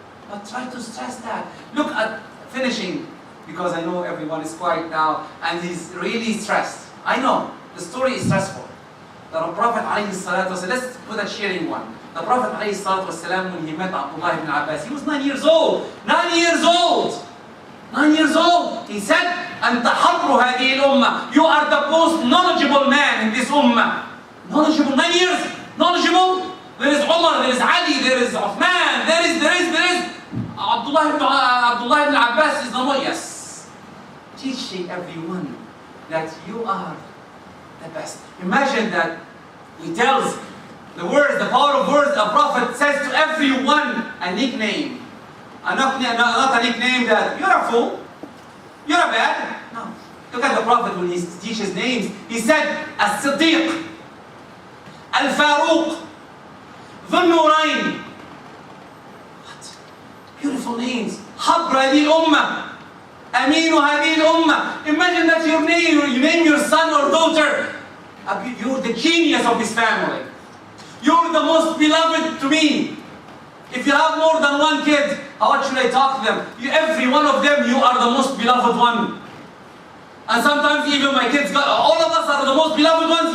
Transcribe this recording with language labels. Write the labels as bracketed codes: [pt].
[en] But try to stress that. Look at finishing, because I know everyone is quiet now, and he's really stressed. I know, the story is stressful. The Prophet ﷺ, let's put a sharing one. The Prophet ﷺ, when he met Abdullah ibn Abbas, he was 9 years old. 9 years old! 9 years old! [ar] He said, أنت حبر هذه الأمة. [en] You are the most knowledgeable man in this ummah. Knowledgeable, 9 years! Knowledgeable! There is Umar, there is Ali, there is Uthman, there is. Abdullah ibn Abbas is the one. Yes. Teaching everyone that you are the best. Imagine that he tells the words, the power of words. The Prophet says to everyone a nickname. Not a nickname that you're a fool, you're a bad. No. Look at the Prophet when he teaches names. He said, As-Siddiq, Al-Faruq, Dhul-Nurayn. What? Beautiful names. [ar] Habr هذه الأمة. Aminu هذه الأمة. [en] Imagine that you name your son or daughter. You're the genius of this family. You're the most beloved to me. If you have more than one kid, how should I talk to them? Every one of them, you are the most beloved one. And sometimes even my kids, all of us are the most beloved ones.